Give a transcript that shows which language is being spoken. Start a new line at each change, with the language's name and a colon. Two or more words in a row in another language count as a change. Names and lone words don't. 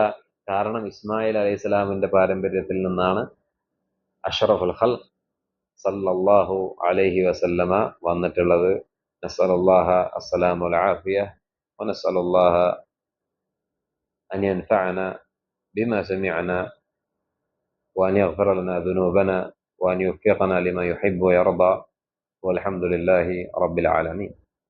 Malayalam: കാരണം ഇസ്മായിൽ അലൈഹിസ്സലാമിന്റെ പാരമ്പര്യത്തിൽ നിന്നാണ്
Arabic: أشرف الخلق صلى الله عليه وسلم
Malayalam: വന്നിട്ടുള്ളത്.
Arabic: نسأل الله السلام والعافية ونسأل الله أن ينفعنا بما سمعنا وأن يغفر لنا ذنوبنا وأن يوفقنا لما يحب ويرضى والحمد لله رب العالمين.